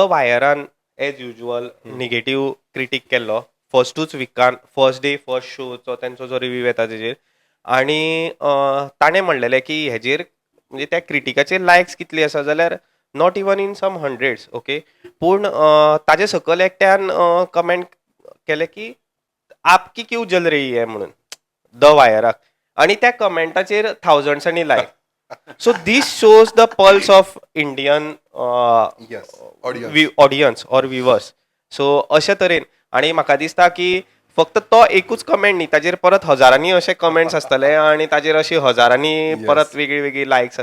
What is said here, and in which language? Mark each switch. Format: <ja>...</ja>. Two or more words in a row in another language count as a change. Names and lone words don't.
<kok>वायरान</kok> <en>as usual negative critic</en> <kok>केल्लो फर्स्टूच विकान</kok> <en>first day first show</en> <kok>तेंचो जो रिव्यू येता तेजेर आनी ताणें म्हणलेलें की हेजेर म्हणजे त्या क्रिटिकाचे लायक्स कितले आसा जाल्यार</kok> <en>not even in some hundreds okay</en> <kok>पूण ताजे सकयल एकट्यान कमेंट केलें की</kok> <hi>आपकी क्यू जल रही है</hi> <kok>म्हणून द वायराक आनी त्या कमेंटाचेर थावजंड्सांनी लायक</kok> <en>so this shows the pulse of Indian audience or viewers</en> <kok>सो अशे तरेन आनी म्हाका दिसता की फक्त तो एकूच कमेंट न्ही ताजेर परत हजारांनी अशे कमेंट्स आसतले आनी ताजेर अशी हजारांनी परत वेगळी वेगळी लायक्स</kok>